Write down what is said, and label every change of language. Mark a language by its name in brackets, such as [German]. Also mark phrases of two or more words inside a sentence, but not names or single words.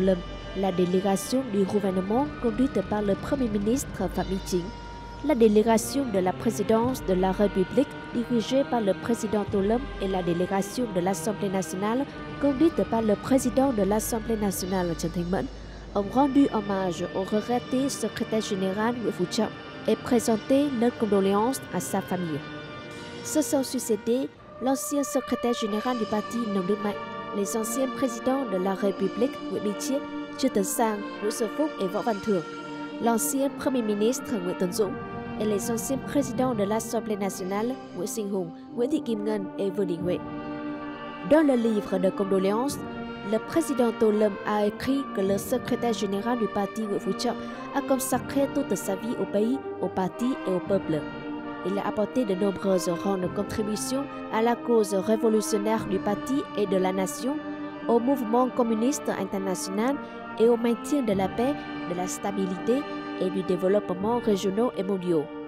[French] Lâm, la délégation du gouvernement conduite par le Premier ministre Phạm Minh Chính, la délégation de la présidence de la République dirigée par le président Tô Lâm et la délégation de l'Assemblée nationale conduite par le président de l'Assemblée nationale Trần Thanh Mẫn ont rendu hommage au regretté secrétaire général Nguyễn Phú Trọng et présenté leurs condoléances à sa famille. Se sont succédés l'ancien secrétaire général du parti Nông Đức Mạnh, les anciens présidents de la République Nguyễn Minh Chiết, Trương Tấn Sang, Nguyễn Xuân Phúc et Võ Văn Thưởng, l'ancien Premier ministre Nguyễn Tấn Dũng et les anciens présidents de l'Assemblée nationale Nguyễn Sinh Hùng, Nguyễn Thị Kim Ngân et Vương Đình Huệ. Dans le livre de condoléances, le président Tô Lâm a écrit que le secrétaire général du parti Nguyễn Phú Trọng a consacré toute sa vie au pays, au parti et au peuple. Il a apporté de nombreuses grandes contributions à la cause révolutionnaire du parti et de la nation, au mouvement communiste international et au maintien de la paix, de la stabilité et du développement régionaux et mondiaux.